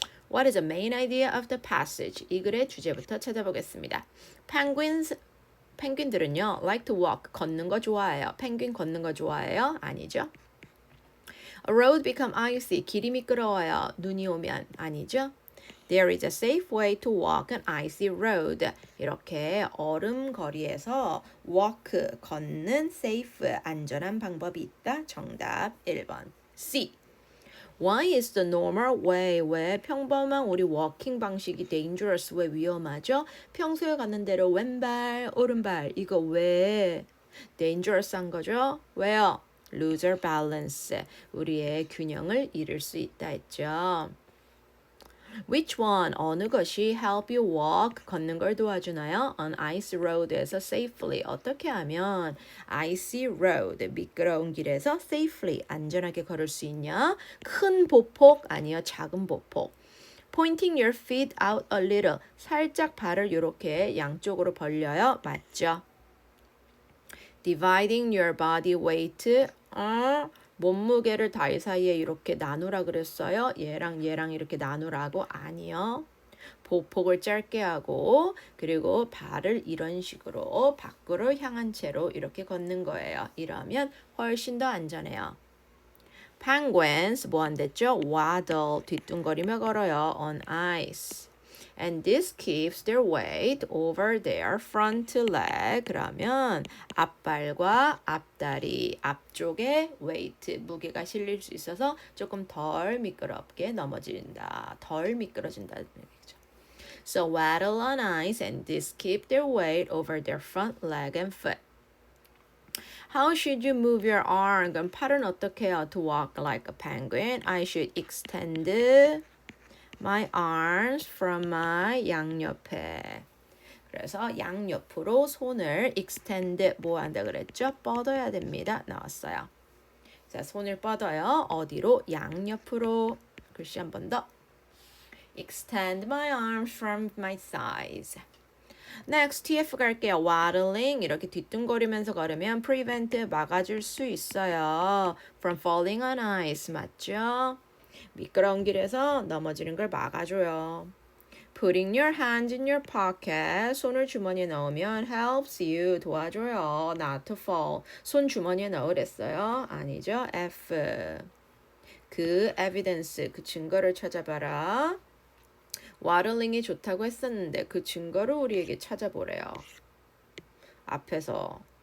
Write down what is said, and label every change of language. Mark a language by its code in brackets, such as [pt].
[en] What is the main idea of the passage? [ko] 이 글의 주제부터 찾아보겠습니다. 펭귄들은요, [en] like to walk, [ko] 걷는 거 좋아해요. 펭귄 걷는 거 좋아해요? 아니죠. [en] A road become icy, [ko] 길이 미끄러워요. 눈이 오면 아니죠. [en] There is a safe way to walk an icy road. [ko] 이렇게 얼음 거리에서 walk, 걷는 safe, 안전한 방법이 있다. 정답 1번. [en] C. Why is the normal way? [ko] 왜 평범한 우리 워킹 방식이 dangerous? 왜 위험하죠? 평소에 가는 대로 왼발, 오른발 이거 왜 dangerous한 거죠? 왜요? [en] Lose our balance. [ko] 우리의 균형을 잃을 수 있다 했죠. [en] Which one? [ko] 어느 것이 [en] help you walk? [ko] 걷는 걸 도와주나요? [en] On icy road에서 [ko] safely. 어떻게 하면 [en] icy road, [ko] 미끄러운 길에서 safely, 안전하게 걸을 수 있냐? 큰 보폭 아니요, 작은 보폭. [en] Pointing your feet out a little. [ko] 살짝 발을 이렇게 양쪽으로 벌려요. 맞죠? [en] Dividing your body weight. [ko] 몸무게를 다리 사이에 이렇게 나누라 그랬어요. 얘랑 이렇게 나누라고? 아니요. 보폭을 짧게 하고 그리고 발을 이런 식으로 밖으로 향한 채로 이렇게 걷는 거예요. 이러면 훨씬 더 안전해요. [en] Penguins [ko] 뭐 한댔죠? [en] Waddle, [ko] 뒤뚱거리며 걸어요. [en] On ice. And this keeps their weight over their front leg. [ko] 그러면 앞발과 앞다리, 앞쪽에 [en] weight, [ko] 무게가 실릴 수 있어서 조금 덜 미끄럽게 넘어진다. 덜 미끄러진다는 얘기죠. [en] So waddle on ice and this keep their weight over their front leg and foot. How should you move your arm? [ko] 그럼 팔은 어떻게 해요? [en] To walk like a penguin. I should extend my arms from my [ko] 양옆에. 그래서 양옆으로 손을 extend 뭐 한다 그랬죠? 뻗어야 됩니다. 나왔어요. 자, 손을 뻗어요. 어디로? 양옆으로. 글씨 한 번 더. [en] Extend my arms from my thighs. [ko] Next, TF 갈게요. Waddling 이렇게 뒤뚱거리면서 걸으면 [en] prevent [ko] 막아줄 수 있어요. [en] From falling on ice [ko] 맞죠? 미끄러운 길에서 넘어지는 걸 막아줘요. [en] Putting your hands in your pocket. [ko] 손을 주머니에 넣으면 [en] helps you. [ko] 도와줘요. [en] Not to fall. [ko] 손 주머니에 넣으랬어요? 아니죠. F. 그 evidence, 그 증거를 찾아봐라. waddling이 좋다고 했었는데 그 증거를 우리에게 찾아보래요. 앞에서.